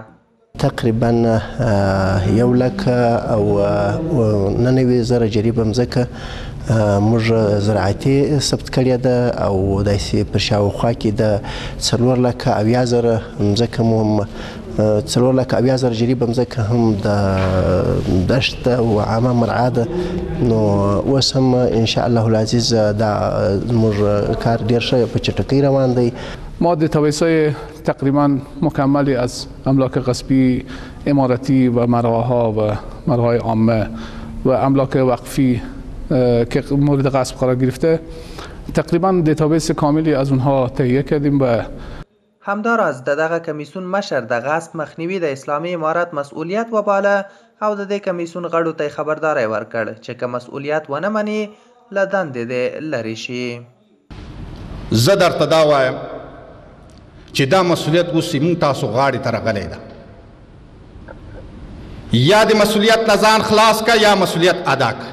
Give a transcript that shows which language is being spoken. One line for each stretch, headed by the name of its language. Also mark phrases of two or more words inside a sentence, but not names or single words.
Pashto: تقریبا 1,99,000 جریبه مځکه موږ زراعتي ثبت کړې ده او داسې په شاوخوا کې د 4,70,000 مځکه مو 4,70,000 جریبه مځکه هم د دشت او عامه مرعا ده. نو اوس هم
Arabic: ان شاء الله العزیز
Pashto: دا زموږ کار ډېر ښه په چټکۍ روان دی.
Persian: ما د توسعه تقریبا مکملی از املاک غصبی امارتی و مرعاها و مرعاهای عامه و املاک وقفی که مورد غصب قرار گرفته تقریبا دیتابیس کاملی از اونها تهیه کردیم. و
Pashto: همداراز د دغه کمیسیون مشر د غصب مخنیوي د اسلامي امارت مسؤلیت وباله او د دې کمیسیون غړو ته خبرداری ورکړ چې که مسؤلیت ونه مني له دندې دې لرې شي. زه درته دا وایم چې دا مسؤلیت اوس موږ تاسو غاړې ته راغلی ده، یا د مسؤلیت نه ځان خلاص که یا مسؤلیت ادا که.